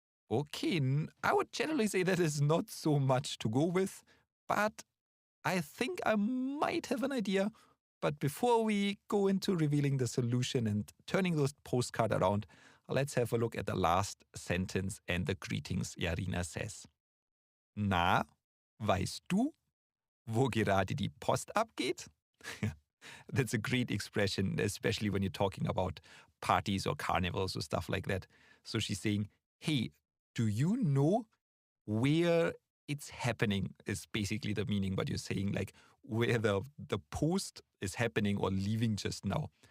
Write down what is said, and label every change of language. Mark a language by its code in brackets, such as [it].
[en] Okay, I would generally say that is not so much to go with, but I think I might have an idea. But before we go into revealing the solution and turning those postcard around, let's have a look at the last sentence and the greetings Yarina says. [de] Na, weißt du, wo gerade die Post abgeht? [en] That's a great expression, especially when you're talking about parties or carnivals or stuff like that. So she's saying, hey, do you know where it's happening is basically the meaning, but you're saying like where the post is happening or leaving just now.